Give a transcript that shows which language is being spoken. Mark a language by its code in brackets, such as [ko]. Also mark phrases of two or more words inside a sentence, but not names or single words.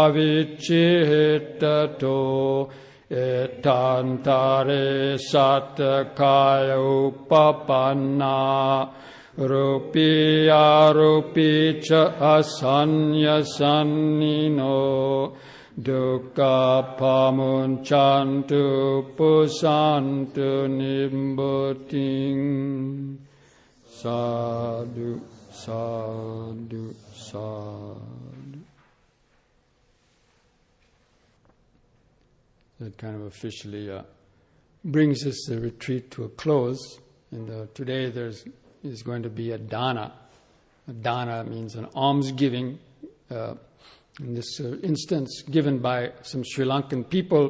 [pi] avicchitato etantare satakaya upapanna rupi arupi cha asanyasannino dukkha pamunchantu pusantu nimbuting sadhu sadhu sadhu. [en] That kind of officially brings this retreat to a close. And today is going to be a dana. A dana means an almsgiving. In this instance, given by some Sri Lankan people.